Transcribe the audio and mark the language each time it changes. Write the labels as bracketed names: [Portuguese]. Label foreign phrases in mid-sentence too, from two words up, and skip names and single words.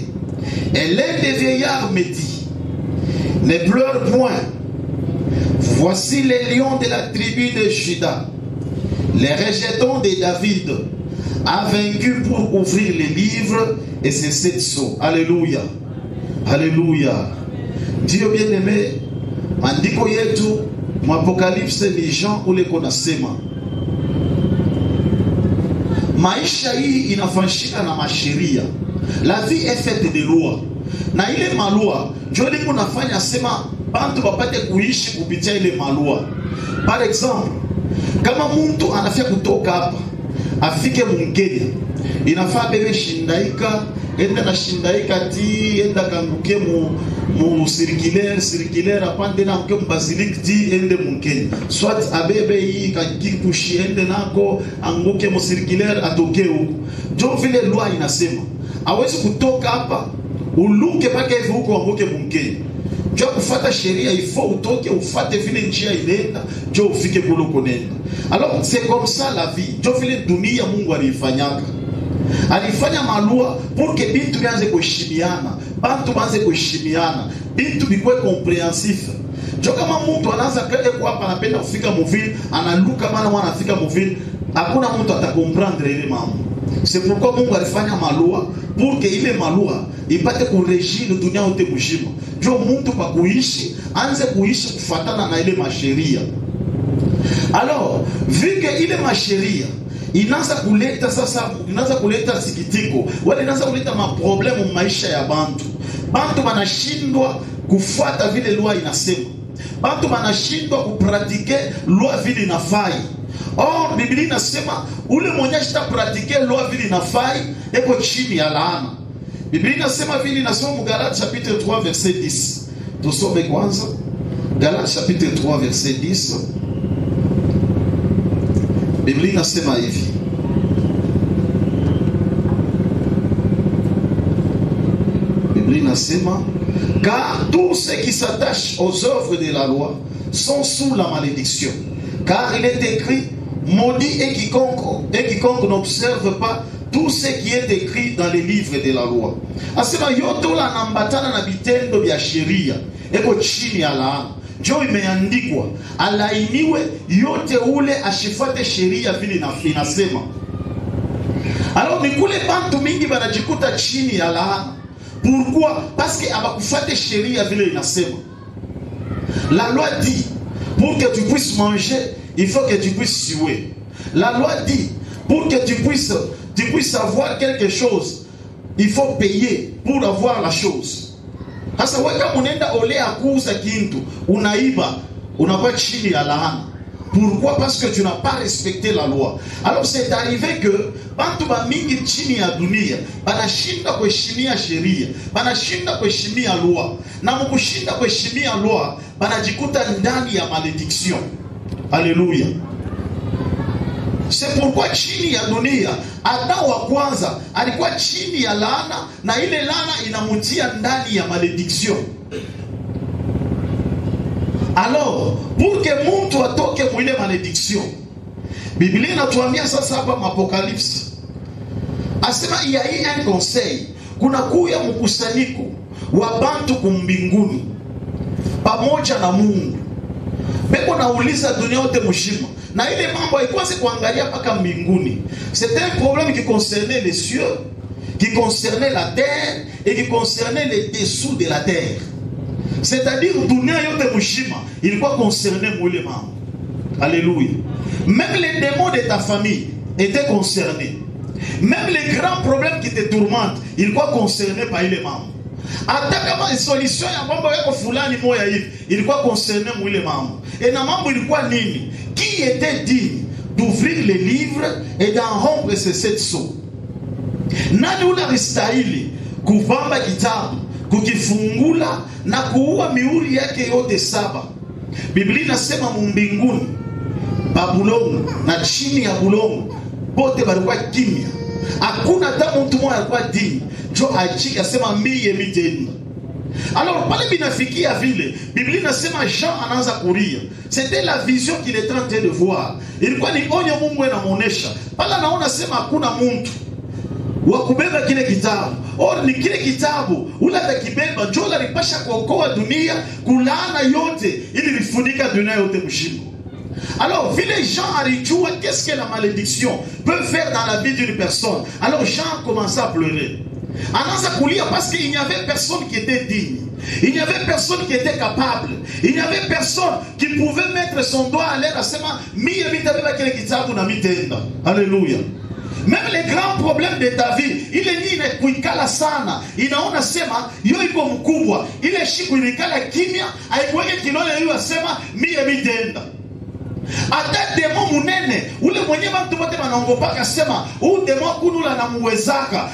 [French] Et l'un des vieillards me dit: ne pleure point. Voici les lions de la tribu de Juda, les rejetons de David, a vaincu pour ouvrir les livres et ses 7 sceaux. Alléluia. Alléluia. Dieu bien-aimé, [Swahili] andiko yetu Apocalypse ni Jean ule kona sema maisha hii inafanyika na masheria. [French] La vie est faite de loi. [Swahili] Na ile malua ndio liko nafanya sema bantu wapate kuishi kupitia ile malua. [French] Par exemple, [Swahili] kama mtu anafia kutoka hapa afike Mungenya, inafaa bebe shindaika, enda na shindaika ti enda kanguke mu circulaire apande na mke mbasilik ti ende Mungenya. Soit abebe hii kakikushi ende nako anguke mu circulaire atoke huko. Ndio vile loi inasema. Hawezi kutoka hapa uluke paka hivi huko anguke Mungenya. Ndio kufuata sheria ifo utoke ufate vile njia inaenda ndio ufike kule konenda. [French] Alors c'est comme ça la vie. [Swahili] Ndio vile dunia Mungu alifanyaka. Alifanya malua [French] pour que [Swahili] bintu bianze kuheshimiana, bantu banze kuheshimiana, bintu bikuwe compréhensif. Jo kama mtu anaanza kile kwa hapa anapenda kufika muvili, analuka bana mwana afika muvili, hakuna mtu atakomprendre ile mambo. [French] C'est pourquoi [Swahili] Mungu alifanya malua [French] pour que [Swahili] ile malua ipate kurejile dunia yote mzima. Jo mtu pa kuishi, anze kuishi kufuatana na ile masheria. [French] Alors, vu que [Swahili] ile masheria inaanza kuleta sasa, inaanza kuleta sikitiko, wala inaanza kuleta maproblemu maisha ya bantu. Bantu banashindwa kufuata vile loi inasema. Bantu banashindwa kupratike loi vile inafai. Or, Biblia inasema ule mwenye pratike loi vile inafai eko chini ya laana. Biblia inasema vile inasema mu Galates [French] chapitre 3 verset 10. [Swahili] Tusome kwanza. Galates [French] chapitre 3 verset 10. [Swahili] Biblia inasema hivi. Biblia inasema [French] car tous ceux qui s'attachent aux œuvres de la loi sont sous la malédiction. Car il est écrit, maudit et quiconque n'observe pas tout ce qui est écrit dans les livres de la loi. [Swahili] Asema yote ula nambatana na vitendo vya sheria eko chini ya laana. Jo imeandikwa alainiwe yote ule ashifuate sheria vile inasema. Alors ni kule bantu mingi banajikuta chini ya laana. [French] Pourquoi? Parce que [Swahili] abakufuate sheria vile inasema. [French] La loi dit pour que tu puisses manger, il faut que tu puisses suer. La loi dit pour que tu puisses avoir quelque chose, il faut payer pour avoir la chose. [Swahili] Sasa weka munenda ole akuza kintu, unaiba, unakuwa chini ya laana. [French] Pourquoi? Parce que tu n'as pas respecté la loi. [Swahili] Alors c'est arrivé que bantu ba mingi chini ya dunia banashinda kuheshimia sheria, banashinda kuheshimia loi. Na mkushinda kuheshimia loi, banajikuta ndani ya malédiction. Alléluia. [French] C'est pourquoi [Swahili] chini ya dunia Adam wa kwanza alikuwa chini ya laana, na ile laana inamutia ndani ya malédiction. [French] Alors, pour que [Swahili] mtu atoke mwile malédiction, Biblia inatuambia sasa hapa Apocalypse. [French] Asema il y a eu un conseil, [Swahili] kuna kuya mkusanyiko wa bantu kumbinguni pamoja na Mungu. Beko nauliza dunia yote mshima. Na ile mambo haikuwa si kuangalia paka mbinguni. [French] C'était un problème qui concernait les cieux, qui concernait la terre et qui concernait les dessous de la terre. C'est-à-dire [Swahili] dunia yote mshima ilikuwa concerné mwile mambo. [French] Alléluia. Même les démons de ta famille étaient concernés. Même les grands problèmes qui te tourmentent, ilikuwa concernés par [Swahili] ile mambo. Hata kama solution ya mambo yako fulani moya hivi ilikuwa concerné mwile mambo. Et na mambo ilikuwa nini? [French] Qui était digne d'ouvrir les livres et d'en rompre ces 7 sceaux? [Swahili] Nani unastahili kuvamba kitabu, kukifungula na kuua mihuri yake yote 7? Biblia inasema mbinguni, Babuloni na chini ya bulongo bote balikuwa kimya. Hakuna hata mtu mmoja alikuwa dini. Jo achika sema mie mitenda. Alors pale binafikia vile, Biblia inasema Jean anaanza kulia. [French] C'était la vision qu'il était en train de voir. [Swahili] Ilikuwa ni onyo Mungu anamuonesha. Pale anaona sema hakuna mtu wa kubeba kile kitabu. Or ni kile kitabu ula atakibeba jo la lipasha kuokoa dunia, kulaana yote ili lifunika dunia yote mshimo. [French] Alors, vu les gens alijua qu'est-ce que la malédiction peut faire dans la vie d'une personne. Alors Jean commença à pleurer. [Swahili] Anaanza kulia [French] parce qu'il n'y avait personne qui était digne. Il n'y avait personne qui était capable. Il n'y avait personne qui pouvait mettre son doigt à l'air à [Swahili] sema mie mitabeba kile kitabu na mitenda. [French] Alléluia. Même les grands problèmes de ta vie, [Swahili] ile nini kuikala sana, inaona sema yo iko mkubwa, ile shiku ilikala kimya, haikuweke kilole hiyo asema mie mitenda. Ata demo munene, ule mwenye bantu bote wanaongopaka sema u demo kunula na muwezaka.